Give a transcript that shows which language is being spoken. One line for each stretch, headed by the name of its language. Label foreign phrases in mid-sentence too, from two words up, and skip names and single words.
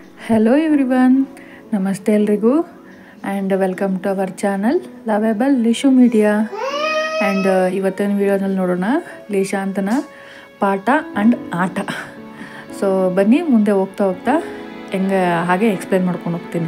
English: Hello everyone, Namaste ಎಲ್ರಿಗೂ and welcome to our channel Lovable Lishu Media.
Kannada: And ಇವತ್ತಿನ ವಿಡಿಯೋನಲ್ಲಿ ನೋಡೋಣ ಲೇಶಾಂತನ ಪಾಠ ಆ್ಯಂಡ್ ಆಟ. ಸೊ ಬನ್ನಿ ಮುಂದೆ ಹೋಗ್ತಾ ಹೆಂಗೆ ಹಾಗೆ ಎಕ್ಸ್ಪ್ಲೇನ್ ಮಾಡ್ಕೊಂಡು ಹೋಗ್ತೀನಿ.